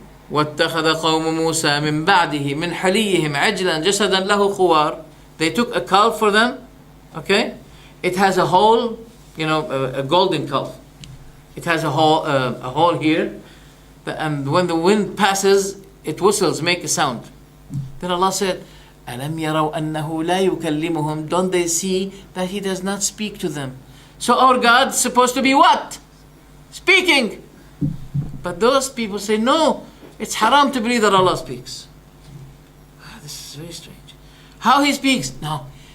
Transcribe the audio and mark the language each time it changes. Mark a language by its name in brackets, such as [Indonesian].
[Arabic] وَاتَّخَذَ قَوْمُ مُوسَى مِنْ بَعْدِهِ مِنْ حَلِيِّهِمْ عَجْلًا جَسَدًا لَهُ خُوَارٍ. [English] They took a calf for them, okay? It has a hole, a golden calf. It has a hole here, and when the wind passes, it whistles, make a sound. Then Allah said, [Arabic] أَلَمْ يَرَوْا أَنَّهُ لَا يُكَلِّمُهُمْ. [English] Don't they see that He does not speak to them? So our God is supposed to be what? Speaking. But those people say, no, it's haram to believe that Allah speaks. This is very strange. How He speaks? No.